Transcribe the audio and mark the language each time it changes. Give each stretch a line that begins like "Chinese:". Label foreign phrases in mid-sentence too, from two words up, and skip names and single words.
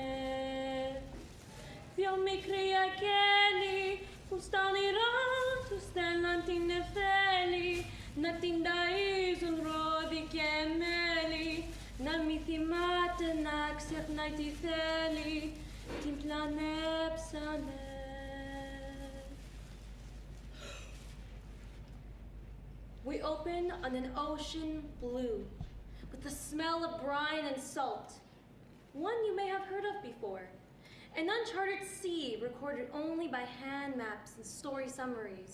Greek: Δυο μικροί αγγέλοι που στα όνειρά τους θέλαν την νεφέλη, να την ταΐζουν ρόδι και μέλι, να μη θυμάται να ξεχνάει τι θέλει, την πλανέψανε.
English: We open on an ocean blue, with the smell of brine and salt, one you may have heard of before. An uncharted sea recorded only by hand maps and story summaries.